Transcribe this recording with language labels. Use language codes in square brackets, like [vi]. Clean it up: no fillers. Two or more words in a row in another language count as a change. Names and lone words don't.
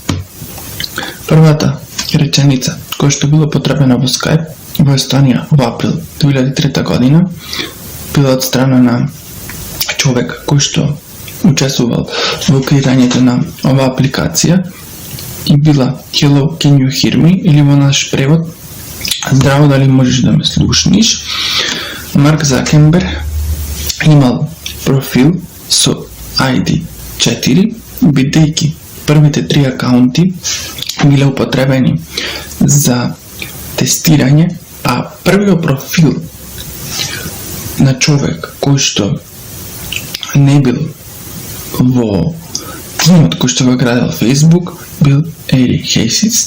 [mk] Првата реченица која што била потребена во Skype во Естонија во април 2003 година била од страна на човек кој што учествувал во креирањето на оваа апликација и била [en] "Hello, can you hear me?" [mk] или во наш превод "Здраво, дали можеш да ме слушниш?". Марк Закенберг имал профил со ID 4, бидејќи првите 3 акаунти биле употребени за тестирање, а првиот профил на човек кој што не бил во тимот кој што го градел Facebook бил Ери Хейсис.